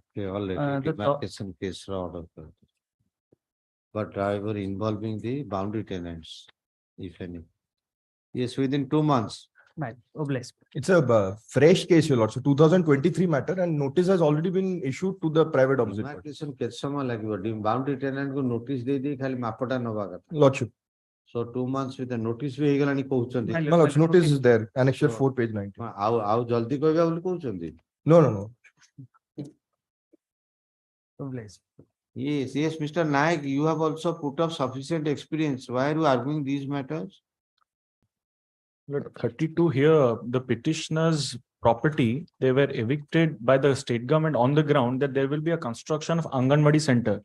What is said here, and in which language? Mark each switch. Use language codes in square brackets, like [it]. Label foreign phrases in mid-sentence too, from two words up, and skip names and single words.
[en] Okay, already demarcation case order. But however, involving the boundary tenants, if any. Yes, within 2 months. My oblast. It's a fresh case, your lord. So 2023 matter and notice has already been issued to the private opposite party. [or] Demarcation କେତେ ସମୟ ଲାଗିବ? [en] Boundary tenant [or] କୁ notice ଦେଇ ଖାଲି ମାପଟା ନବା କଥା. [en] Lordship. So 2 months with the notice [or] ବି ହେଇଗଲାଣି କହୁଛନ୍ତି. [en] My lord, notice is there, annexure 4 page 90. [or] ଆଉ ଜଲ୍ଦି କହିବା ବୋଲି କହୁଛନ୍ତି. [en] No. Oblast. Yes, Mr. Naik, you have also put up sufficient experience. Why are you arguing these matters? Look, 32 here, the petitioner's property, they were evicted by the state government on the ground that there will be a construction of Anganwadi center.